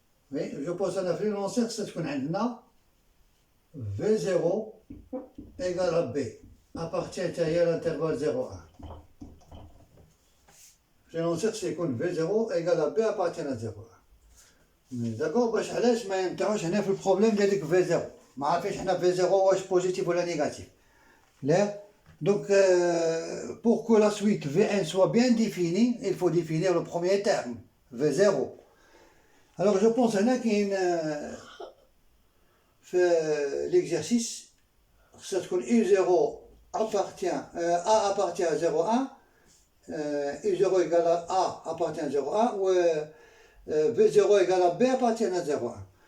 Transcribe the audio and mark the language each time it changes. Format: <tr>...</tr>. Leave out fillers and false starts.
<fr>Oui, je pense à l'énoncé que c'est ce qu'on a. V0 égale à B, appartient à l'intervalle 0, 1. L'énoncé c'est que V0 égale à B appartient à 0, 1.</fr> <ar>D'accord, باش علاش ما ينفعوش هنا في البروبليم ديال V0 ما عارفينش حنا V0 واش بوزيتيف ولا نيجاتيف.</ar> <fr>لا donc pour que la suite Vn soit bien définie, il faut définir le premier terme V0. Alors je pense</fr> <ar>هنا كاين في</ar> <fr>l'exercice, ça</fr> <ar>تكون</ar> <fr>U0 appartient, A appartient à 0, 1, U0 égale à A appartient à 0, 1, ou V0 égale à B appartient à 0, 1.</fr>